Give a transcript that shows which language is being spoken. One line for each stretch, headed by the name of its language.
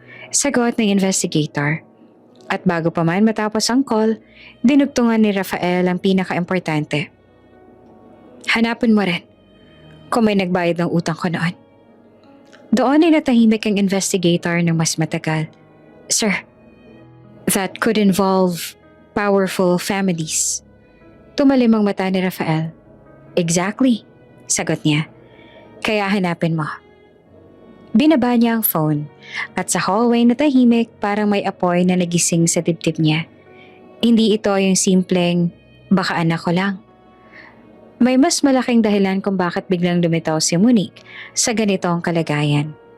Filipino: Sagot ng investigator. At bago pa man matapos ang call, dinugtungan ni Rafael ang pinaka-importante. Hanapin mo rin kung may nagbayad ng utang ko noon. Doon ay natahimik ang investigator ng mas matagal.
English: Sir, that could involve powerful families.
Filipino: Tumalim ang mata ni Rafael. Exactly, sagot niya. Kaya hanapin mo. Binaba niya ang phone at sa hallway na tahimik parang may apoy na nagising sa dibdib niya. Hindi ito yung simpleng, baka anak ko lang. May mas malaking dahilan kung bakit biglang lumitaw si Monique sa ganitong kalagayan.